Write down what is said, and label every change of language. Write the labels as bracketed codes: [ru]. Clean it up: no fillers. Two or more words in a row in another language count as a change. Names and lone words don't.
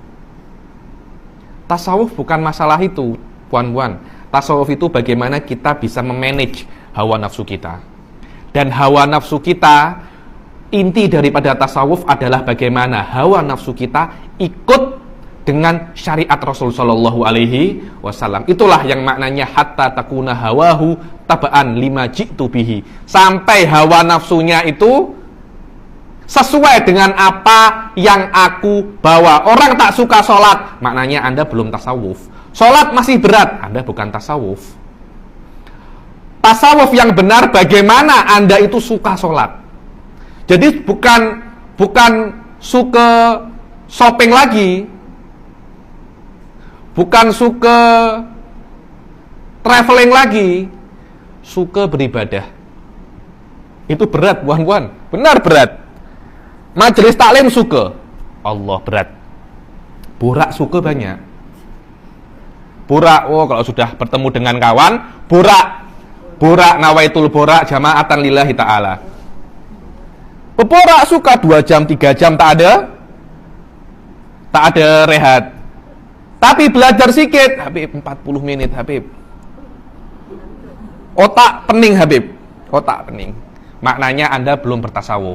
[id] Tasawuf bukan masalah itu, puan-puan. Tasawuf itu bagaimana kita bisa memanage hawa nafsu kita. Dan hawa nafsu kita, inti daripada tasawuf adalah bagaimana hawa nafsu kita ikut dengan syariat Rasul [ar] صلى الله عليه وسلم. [id] Itulah yang maknanya [ar] حتى يكون هواه تبعا لما جئت به. [id] Sampai hawa nafsunya itu sesuai dengan apa yang aku bawa. Orang tak suka sholat, maknanya Anda belum tasawuf. Sholat masih berat, Anda bukan tasawuf. Tasawuf yang benar bagaimana Anda itu suka sholat. Jadi bukan suka shopping lagi, bukan suka traveling lagi, suka beribadah. Itu berat, puan-puan. Benar berat. Majelis taklim suka, Allah berat. Borak suka banyak. Borak, oh kalau sudah bertemu dengan kawan, borak nawaitul borak [ar] جماعة لله تعالى. [id] Peborak suka 2 jam, 3 jam tak ada rehat. Tapi belajar sikit, Habib 40 menit, Habib. Otak pening, Habib. Otak pening. Maknanya Anda belum bertasawuf.